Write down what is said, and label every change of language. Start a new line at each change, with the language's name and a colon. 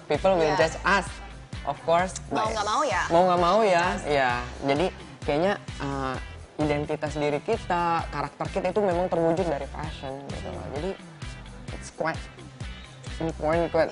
English: People will judge us, of course.
Indonesian: Mau nggak mau ya? Mau nggak mau ya, ya. Jadi kayaknya identitas diri kita, karakter kita itu memang terwujud dari fashion gitu loh. Jadi
English: it's quite important,